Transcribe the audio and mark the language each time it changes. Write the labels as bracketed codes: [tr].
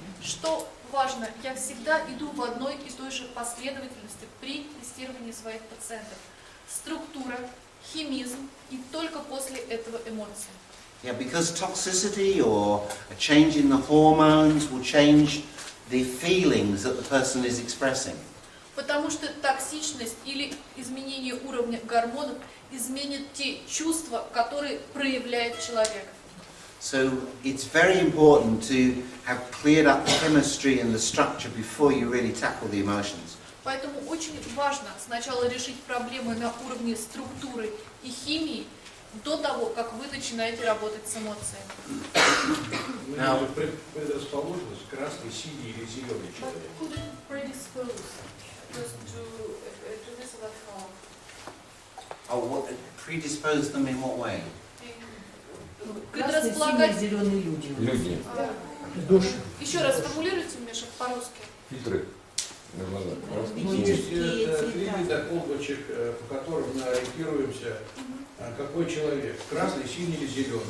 [ru] Что важно, я всегда иду в одной и той же последовательности при тестировании своих пациентов. Структура, химизм и только после этого эмоции. [en] Yeah, because toxicity or a change in the hormones will change the feelings that the person is expressing. [ru] Потому что токсичность или изменение уровня гормонов изменит те чувства, которые проявляет человек. [en] So it's very important to have cleared up the chemistry and the structure before you really tackle the emotions. [ru] Поэтому очень важно сначала решить проблемы на уровне структуры и химии до того, как вы начинаете работать с эмоциями. [en] Now, [ru] Предрасположенность красный, синий или зеленый человек. [en] Could it predispose to this or that form? what, predispose them in what way? [ru] Красные, синие, Предрасполагать. зеленые люди. Люди. Еще раз формулируйте, Миша, по-русски. Фильтры. На глаза. Есть три вида колбочек, по которым мы ориентируемся какой человек, красный, синий или зеленый.